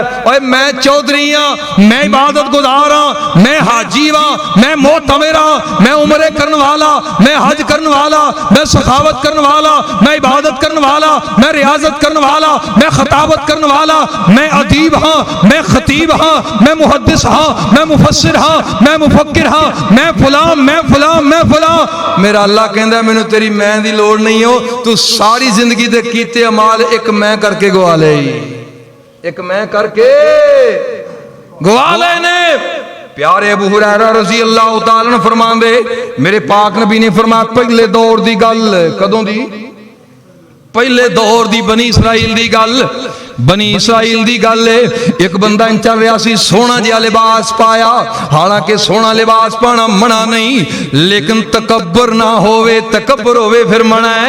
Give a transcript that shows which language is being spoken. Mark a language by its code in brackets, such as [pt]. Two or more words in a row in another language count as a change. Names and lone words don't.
[pa] اوئے میں چودھری ہاں، میں عبادت گزار ہاں، میں حاجی ہاں، میں معتمر ہاں، میں عمرے کرنے والا، میں حج کرنے والا، میں سخاوت کرنے والا، میں عبادت کرنے والا، میں ریاضت کرنے والا، میں خطابت کرنے والا، میں ادیب ہاں، میں خطیب ہاں، میں محدث ہاں، میں مفسر ہاں، میں مفکر ہاں، میں فلاں، میں فلاں، میں فلاں, मैं फलां, मैं फलां। میرا اللہ کہندا مینوں تیری میں دی لوڑ نہیں ہو، تو ساری زندگی دے کیتے اعمال ایک میں کر کے گوا لے، ایک میں کر کے گوا لینے. پیارے ابو ہریرہ [ar] رضی اللہ تعالیٰ عنہ [pa] فرماندے میرے پاک نبی نے فرمایا پہلے دور دی گل، کدوں دی? پہلے دور دی بنی اسرائیل دی گل، بنی اسرائیل دی گل ہے. ایک بندہ چل رہا سی، سونا جیہا لباس پایا، حالانکہ سونا لباس پانا منع نہیں، لیکن تکبر نہ ہووے، تکبر ہووے فیر منع ہے.